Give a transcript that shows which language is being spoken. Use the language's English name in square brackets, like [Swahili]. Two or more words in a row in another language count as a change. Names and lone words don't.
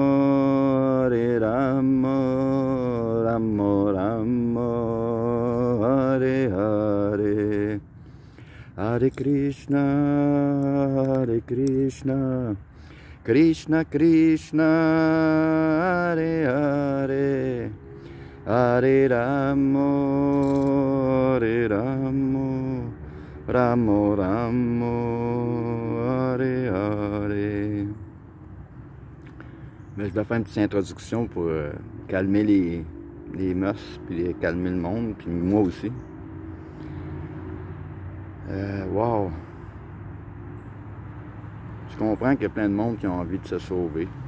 [Sanskrit] Rama Rama Hare Hare Hare Krishna Krishna Krishna Hare Hare Hare Rama Rama Rama Hare Hare. [French] Mais je dois faire une petite introduction pour calmer les mœurs, puis calmer le monde, puis moi aussi. Wow! Je comprends qu'il y a plein de monde qui ont envie de se sauver.